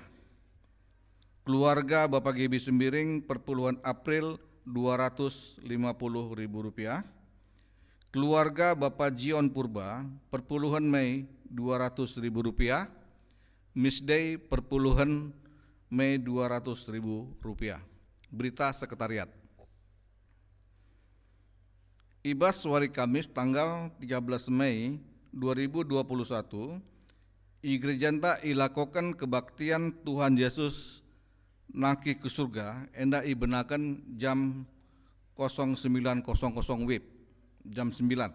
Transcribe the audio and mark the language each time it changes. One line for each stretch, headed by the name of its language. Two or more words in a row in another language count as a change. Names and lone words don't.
Indonesian: Keluarga Bapak Gebi Sembiring perpuluhan April Rp250.000. Keluarga Bapak Jion Purba perpuluhan Mei Rp200.000. Miss Day perpuluhan Mei Rp200.000. Berita Sekretariat.
Batak Karo: Ibas Wari Kamis
Indonesian: tanggal 13 Mei 2021,
Batak Karo: Igrejanta ilakokan kebaktian Tuhan Yesus naki ke surga enda
Indonesian: ibenakan jam 09.00 WIB jam 9.